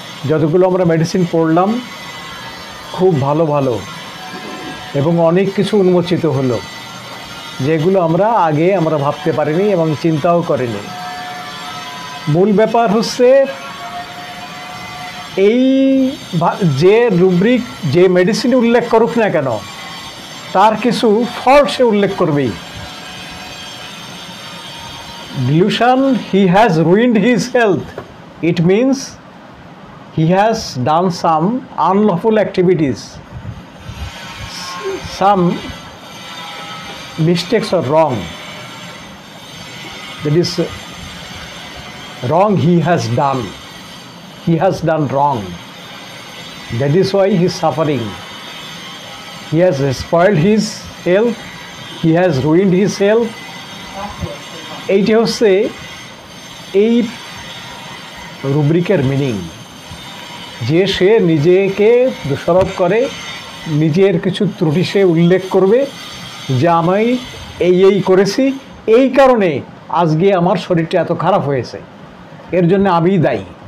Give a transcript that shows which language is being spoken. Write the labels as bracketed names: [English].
[Bangla] যতগুলো আমরা মেডিসিন পড়লাম খুব ভালো ভালো এবং অনেক কিছু উন্মোচিত হলো, যেগুলো আগে আমরা ভাবতে পারিনি এবং চিন্তাও করিনি। মূল ব্যাপার হচ্ছে এই যে রুব্রিক যে মেডিসিন উল্লেখ করুক না কেন, তার কিছু ফল্ট সে উল্লেখ করবেই। [English] Delusion, he has ruined his health. It means he has done some unlawful activities. Some mistakes are wrong. That is wrong he has done. He has done wrong. That is why he is suffering. He has spoiled his health. He has ruined his health. [Bangla] এইটা হচ্ছে এই রুব্রিকের meaning, যে সে নিজেকে দোষারোপ করে, নিজের কিছু ত্রুটি সে উল্লেখ করবে যে আমি এই করেছি, এই কারণে আজকে আমার শরীরটা এত খারাপ হয়েছে, এর জন্য আমিই দায়ী।